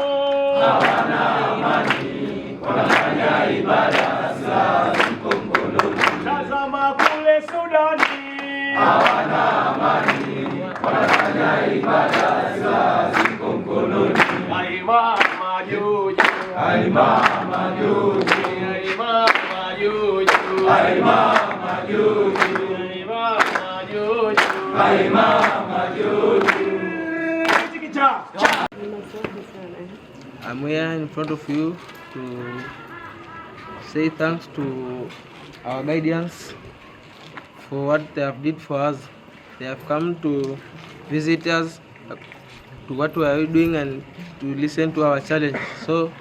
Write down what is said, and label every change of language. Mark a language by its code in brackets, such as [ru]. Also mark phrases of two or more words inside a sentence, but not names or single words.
[sw] Hawana amani, wanafanya ibada ziko mkononi. Tazama kule Sudani. Hawana amani, wanafanya ibada ziko mkononi. Mama Juju, Mama Juju, Mama Juju, Mama Juju, Mama Juju, Mama Juju. [en] I'm here in front of you to say thanks to our guardians for what they have did for us. They have come to visit us to what we are doing and to listen to our challenge.